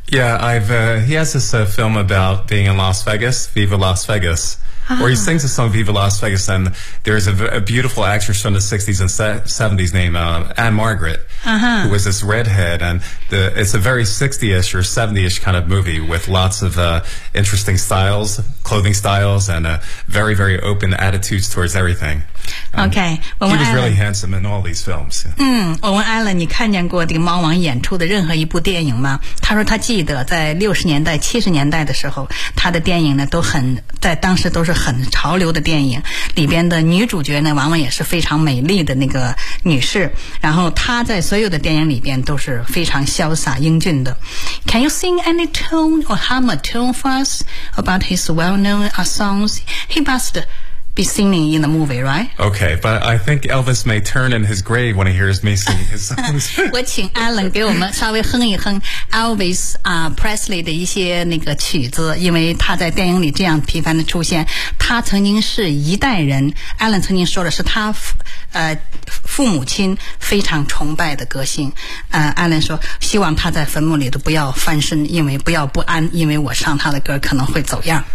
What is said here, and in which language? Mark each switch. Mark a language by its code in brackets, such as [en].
[en] Yeah, he has this film about being in Las Vegas, Viva Las Vegas、where he sings the song Viva Las Vegas and there's a beautiful actress from the 60s and 70s named Anne Margaret、who was this redhead and it's a very 60-ish or 70-ish kind of movie with lots of interesting styles,clothing styles and a very, very open attitudes towards everything. Okay. Well, he was really handsome in all these films. [zh] 我问 Alan, 你看见过这个猫王演出的任何一部电影吗他说他记得在60年代、70年代的时候他的电影呢都很在当时都是很潮流的电影里边的女主角呢往往也是非常美丽的那个女士然后他在所有的电影里边都是非常潇洒英俊的。 [en] Can you sing any tune or hum a tune for us about his well-known songs? He must be singing in the movie, right? Okay, but I think Elvis may turn in his grave when he hears me sing his songs. [zh] 我请 Alan 给我们稍微哼一哼 Elvis、Presley 的一些那个曲子因为他在电影里这样频繁的出现他曾经是一代人 Alan 曾经说的是他、父母亲非常崇拜的歌星、Alan 说希望他在坟墓里都不要翻身因为不要不安因为我唱他的歌可能会走样